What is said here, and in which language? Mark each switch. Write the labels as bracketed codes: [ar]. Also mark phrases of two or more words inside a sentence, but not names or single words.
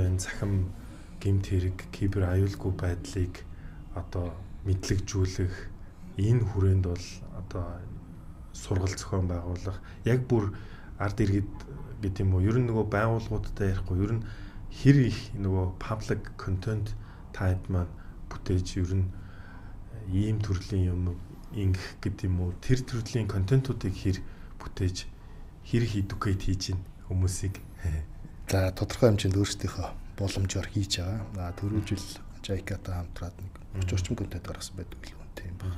[mn] энэ захим гэмт хэрэг, кибер аюулгүй байдлыг одоо мэдлэгжүүлэх энэ хүрээнд бол одоо сургалт зохион байгуулах яг бүр ард иргэд гэдэг юм уу ер нь нөгөө байгууллагуудтай ярихгүй ер нь хэр их нөгөө [en] public content type [mn] маань бүтээж ер нь ийм төрлийн юм ингэх гэдэг юм уу тэр төрлийн контентуудыг хэр бүтээж хэр их educate хийж ийн хүмүүсийг. За тодорхой хэмжээнд өөрсдийнхөө боломжоор хийж байгаа. Түрүү жил JICA-тай хамтраад нэг 30 контент гаргасан байдаг л юм тийм байна.